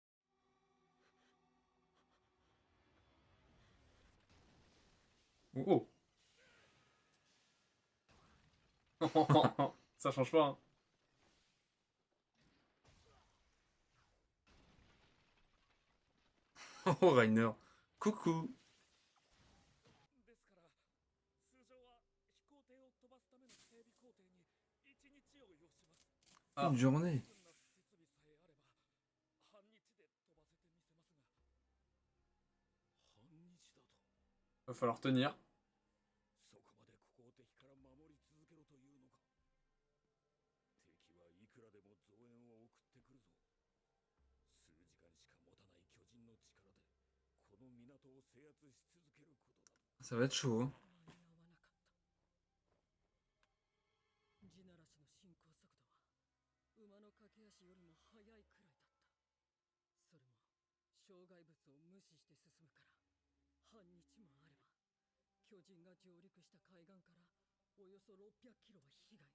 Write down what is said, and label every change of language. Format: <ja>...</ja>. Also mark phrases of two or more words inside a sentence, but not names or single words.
<fr>Oh. Ça change pas, hein. Oh, Rainer. Coucou.</fr> <ja>ですから通常は飛行艇を飛ばすための整備工程に1日を要します。</ja> <fr>Ah. Une journée.</fr> <ja>十分な設備さえあれば半日で飛ばせてみせますが。半日だと</ja> <fr>Va falloir tenir.</fr> <ja>そこまでここを敵から守り続けろというのか。敵はいくらでも増援を送ってくるぞ。数時間しか持たない巨人の力でこの港を制圧し続けることだ。</ja> <fr>Ça va être chaud. Hein.</fr> <ja>間に合わなかった。地ならしの進行速度は馬の駆け足よりも速いくらいだった。それも障害物を無視して進むから半日もあれば巨人が上陸した海岸からおよそ600キロは被害に。</ja>